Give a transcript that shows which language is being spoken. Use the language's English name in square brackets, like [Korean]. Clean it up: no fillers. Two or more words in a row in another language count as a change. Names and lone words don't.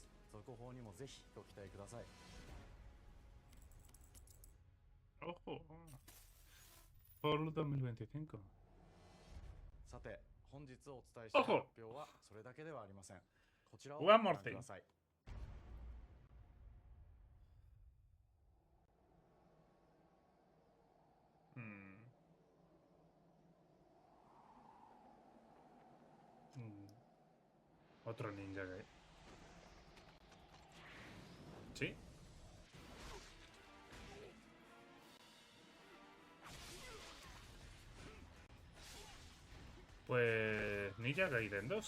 [Japanese] 続報にもぜひご期待ください。 [Spanish] Ojo. Por 2025. [Japanese] さて本日お伝えした発表はそれだけではありません。こちらをご [English] One more [Japanese] 覧ください。 [Spanish] Otro ninja Gaiden. ¿Sí? Pues Ninja Gaiden 2.